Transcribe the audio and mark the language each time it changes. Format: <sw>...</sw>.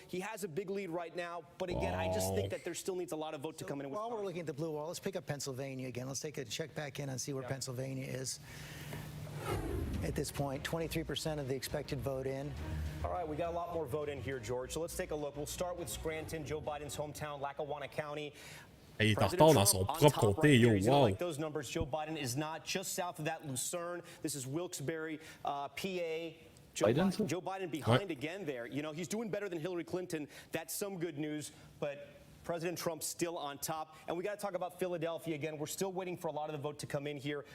<en>He has a big lead right now. But again, I just think that there still needs a lot of vote to come in. While we're looking at the blue wall, let's pick up Pennsylvania again. Let's take a check back in and see where Pennsylvania is. At this point, 23% of the expected vote in. All right, we got a lot more vote in here, George. So let's take a look. We'll start with Scranton, Joe Biden's hometown, Lackawanna County.</en> <fr>Il est en retard dans son propre comté, yo, wow.</fr> <en>Like those numbers, Joe Biden is not just south of that, Lucerne. This is Wilkes-Barre, PA. Joe Biden behind again there. He's doing better than Hillary Clinton. That's some good news, but President Trump still on top. And we got to talk about Philadelphia again. We're still waiting for a lot of the vote to come in here.</en>